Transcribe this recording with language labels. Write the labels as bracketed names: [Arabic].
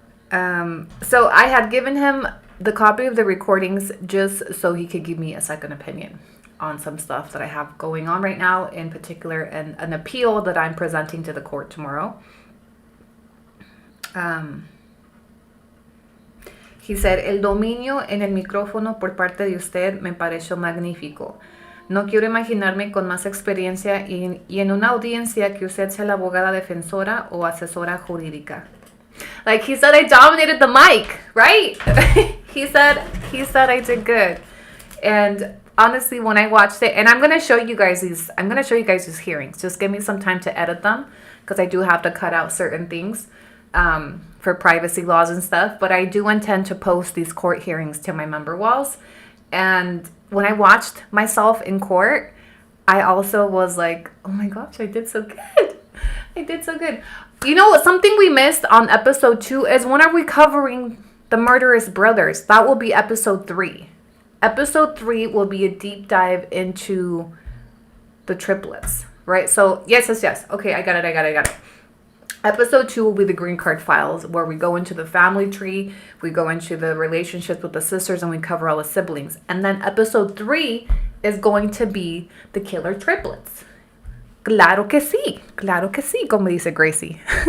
[English] So I had given him the copy of the recordings just so he could give me a second opinion on some stuff that I have going on right now, in particular, and an appeal that I'm presenting to the court tomorrow. He said, [Spanish] el dominio en el micrófono por parte de usted me pareció magnífico. No quiero imaginarme con más experiencia y en una audiencia que usted sea la abogada defensora o asesora jurídica. [English] Like, he said I dominated the mic, right? he said I did good. And honestly, when I watched it, and I'm going to show you guys these hearings. Just give me some time to edit them, because I do have to cut out certain things for privacy laws and stuff. But I do intend to post these court hearings to my member walls. And when I watched myself in court, I also was like, oh my gosh, I did so good. I did so good. You know, something we missed on episode 2 is, when are we covering the murderous brothers? That will be episode 3. Episode 3 will be a deep dive into the triplets, right? So, yes. Okay, I got it. Episode 2 will be the green card files, where we go into the family tree, we go into the relationships with the sisters, and we cover all the siblings. And then episode 3 is going to be the killer triplets. [Spanish] Claro que sí, como dice Gracie.